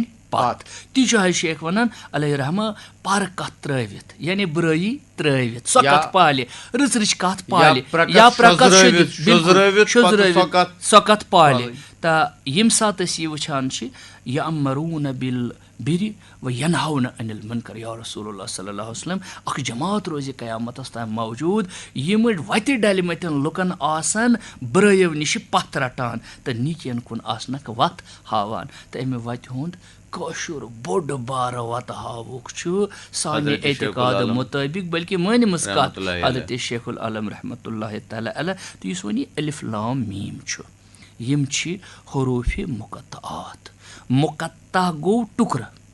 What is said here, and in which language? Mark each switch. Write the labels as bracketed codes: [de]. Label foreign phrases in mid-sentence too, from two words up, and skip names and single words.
[ks] پتھ تی چھُ حضرت شیخ ونان علیہ رحمہ پر کتھ ترٲوِتھ یعنی برٲیی ترٲوِتھ سۄ کتھ پالہِ رٕژ رٕچ کتھ پالہِ یا پرکت شُدرٲوِتھ سۄ کتھ پالہِ تہٕ ییٚمہِ ساتہٕ أسۍ یہِ وٕچھان چھِ [ar] یَأْمُرُونَ بِالْبِرِّ وَیَنْہَوْنَ عَنِ الْمُنکَرِ یا رسول اللہ صلی اللہ علیہ [ks] وسلم اکھ جماعت روزِ قیامتس تام موجوٗد یِم وتہِ ڈلمٕتٮ۪ن لُکن آسن برٲیو نِش پتھ رٹان تہٕ نیٖکین کُن آسنکھ وتھ ہاوان تہٕ امہِ وتہِ ہُنٛد کٲشُر بوٚڑ بارٕ وتہٕ ہاوُکھ چھُ سانہِ اعتقاد مُطٲبق بلکہِ مٲنِمٕژ کتھ حضرت شیخ العالم [ar] رحمتہ اللہ تعالیٰ علیہ [ks] تہٕ یُس وۄنۍ یہِ الف لام میٖم چھُ یِم چھِ حروٗفِ مُقطعات مُقطع گوٚو ٹُکرٕ